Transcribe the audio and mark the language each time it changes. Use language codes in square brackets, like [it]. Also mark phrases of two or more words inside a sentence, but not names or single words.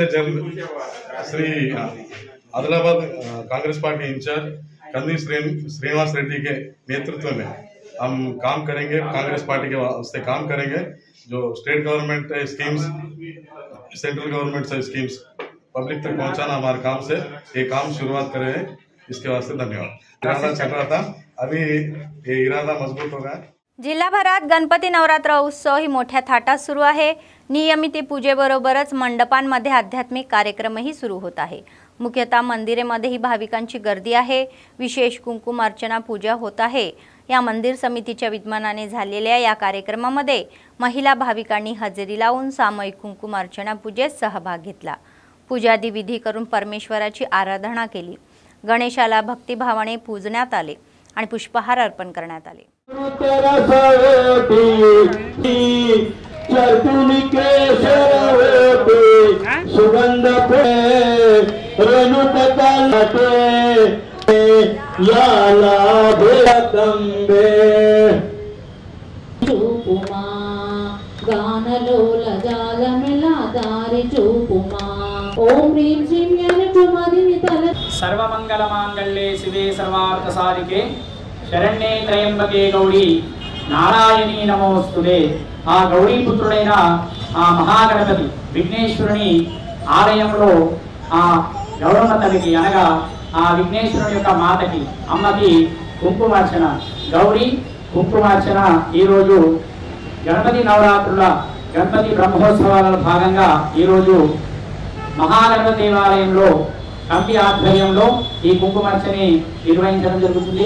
[hi] श्री आदिलाबाद कांग्रेस पार्टी इंचार्ज कंदी श्रीनिवास रेड्डी के नेतृत्व में हम काम करेंगे, कांग्रेस पार्टी के वास्ते काम करेंगे। जो [en] state government schemes, central government schemes [hi] पब्लिक तक पहुंचाना हमारे काम से ये काम शुरुआत करे हैं। इसके वास्ते धन्यवाद। इरादा चल रहा था, अभी ये इरादा मजबूत हो गया। [mr] जिल्हाभरात गणपती नवरात्र उत्सव ही मोठ्या थाटात सुरू आहे। नियमित पूजेबरोबरच मंडपांमध्ये आध्यात्मिक कार्यक्रमही सुरू होत आहे। मुख्यतः मंदिरेमध्येही भाविकांची गर्दी आहे। विशेष कुंकुम अर्चना पूजा होत आहे। या मंदिर समितीच्या विद्यमानाने झालेल्या या कार्यक्रमामध्ये महिला भाविकांनी हजेरी लावून सामूहिक कुंकुम अर्चना पूजेत सहभाग घेतला। पूजादी विधी करून परमेश्वराची आराधना केली। गणेशाला भक्तिभावाने पूजण्यात आले आणि पुष्पहार अर्पण करण्यात आले। सुगंध [te] చూపుమా గానలోల జాలమెలా దారి చూపుమా ఓం హ్రీం శ్రీం జ్ఞానకుమారిని తల [sa] सर्वमंगल मांगल्ये शिवे सर्वार्थ साधिके शरण्ये त्र्यंबके गौरी नारायणी नमोस्तुते। [te] ఆ గౌరీ పుత్రుడైన ఆ మహాగణపతి విఘ్నేశ్వరుని ఆలయంలో ఆ గౌరమ్మ తల్లికి అనగా ఆ విఘ్నేశ్వరుని యొక్క మాతకి అమ్మకి కుంకుమార్చన గౌరీ కుంకుమార్చన ఈ రోజు గణపతి నవరాత్రుల గణపతి బ్రహ్మోత్సవాలలో భాగంగా ఈ రోజు మహాగణపతి దేవాలయంలో కమిటీ ఆధ్వర్యంలో ఈ కుంకుమార్చని నిర్వహించడం జరుగుతుంది।